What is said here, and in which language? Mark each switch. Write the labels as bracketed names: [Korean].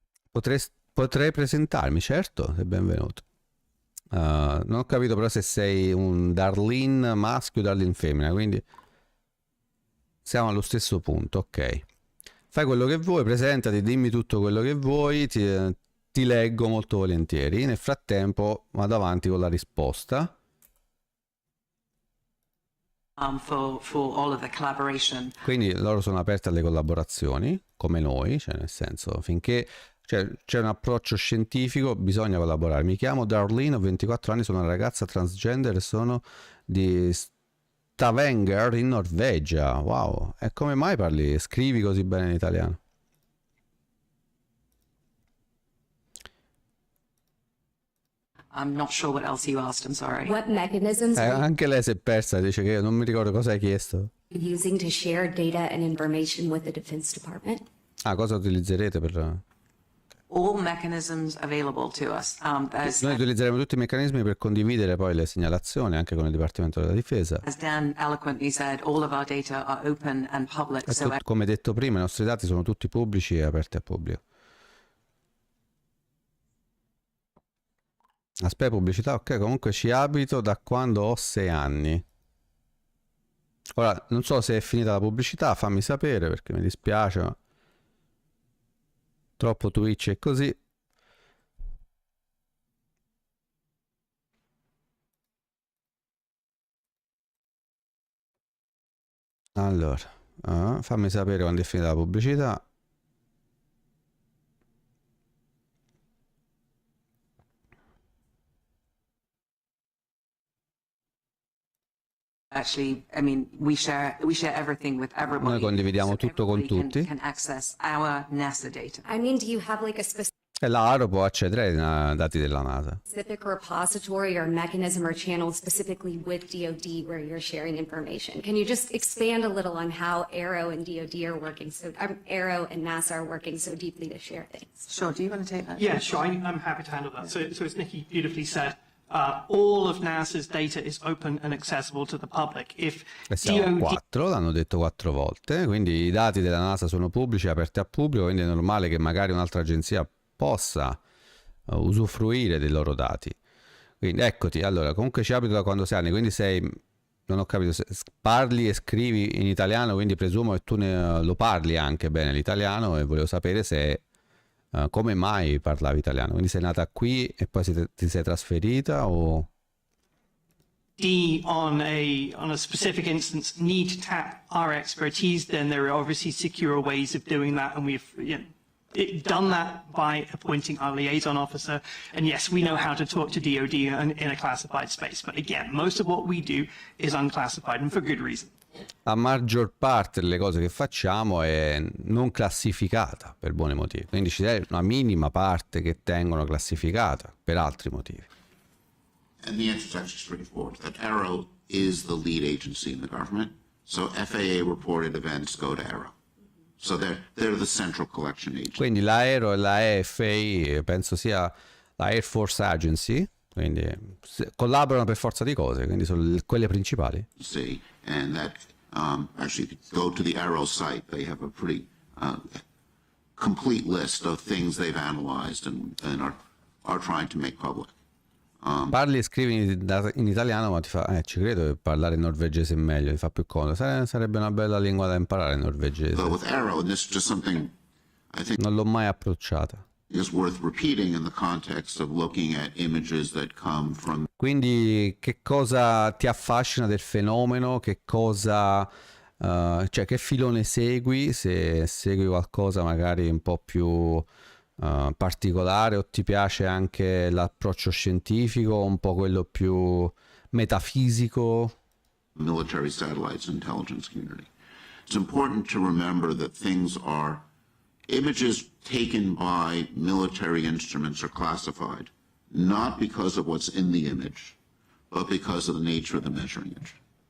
[Italian] Potrei presentarmi, certo, sei benvenuto. Non ho capito però se sei un Darlene maschio o Darlene femmina, quindi siamo allo stesso punto, ok. Fai quello che vuoi, presentati, dimmi tutto quello che vuoi, ti leggo molto volentieri. Nel frattempo vado avanti con la risposta. [English] For all of the collaboration. [Italian] Quindi loro sono aperte alle collaborazioni, come noi, cioè nel senso, finché c'è un approccio scientifico bisogna collaborare. Mi chiamo Darlene, ho 24 anni, sono una ragazza transgender e sono di Stavanger in Norvegia. Wow, e come mai scrivi così bene in italiano? [English] I'm not sure what else you asked, I'm sorry. What mechanisms [Italian] Anche lei si è persa, dice che non mi ricordo cosa hai chiesto. [English] are you using to share data and information with the Defense Department? [Italian] Ah, cosa utilizzerete per... [English] All mechanisms available to us. [Italian] Noi utilizzeremo tutti i meccanismi per condividere poi le segnalazioni anche con il Dipartimento della Difesa. [English] As Dan eloquently said, all of our data are open and public. So [Italian] Come detto prima, i nostri dati sono tutti pubblici e aperti al pubblico. Aspetta, pubblicità, ok, comunque ci abito da quando ho 6 anni. Ora, non so se è finita la pubblicità, fammi sapere perché mi dispiace, ma... troppo Twitch e così. Allora, fammi sapere quando è finita la pubblicità. [English] actually, I mean, we share everything with everybody. [Italian] Noi condividiamo tutto con tutti. [English] Can access our NASA data. I mean, do you have like a [Italian] E l'ARO può accedere ai dati della NASA. [English] specific repository or mechanism or channel specifically with DoD where you're sharing information? Can you just expand a little on how Arrow and DoD are working Arrow and NASA are working so deeply to share things? Sure, do you want to take that? Yeah, sure. I'm happy to handle that. So as Nikki beautifully said, all of NASA's data is open and accessible to the public. If [Italian] Siamo [English] DoD [Italian] 4, l'hanno detto 4 volte, quindi i dati della NASA sono pubblici, aperti al pubblico, quindi è normale che magari un'altra agenzia possa usufruire dei loro dati. Quindi eccoti, allora, comunque ci abito da quando sei anni, quindi sei, non ho capito, parli e scrivi in italiano, quindi presumo che tu lo parli anche bene l'italiano e volevo sapere se... come mai parlavi italiano? Quindi sei nata qui e poi ti sei trasferita o... [English] on a specific instance need to tap our expertise, then there are obviously secure ways of doing that, and we've done that by appointing our liaison officer. And yes, we know how to talk to DoD in a classified space. But again, most of what we do is unclassified, and for good reason. [Italian] La maggior parte delle cose che facciamo è non classificata per buoni motivi, quindi ci deve una minima parte che tengono classificata per altri motivi. [English] And the answer is actually straightforward. That Arrow is the lead agency in the government, so FAA reported events go to Arrow. So they're the central collection agency. [Italian] Quindi l'aereo e la EFA penso sia la Air Force Agency, quindi collaborano per forza di cose, quindi sono quelle principali. [English] See, and that actually, if you go to the Arrow site, they have a pretty complete list of things they've analyzed and are trying to make public. [Italian] Parli e scrivi in italiano, ma ti fa ci credo che parlare norvegese è meglio, ti fa più comodo. Sarebbe una bella lingua da imparare, il norvegese. [English] With Arrow, and this is just something I think [Italian] non l'ho mai approcciata. [English] Is worth repeating in the context of looking at images that come from. [Italian] Quindi che cosa ti affascina del fenomeno? Che cosa cioè che filone segui? Se segui qualcosa magari un po' più particolare, o ti piace anche l'approccio scientifico, un po' quello più metafisico? [English] Military satellites intelligence community. It's important to remember that things are images taken by military instruments are classified not because of what's in the image, but because of the nature of the measuring instrument.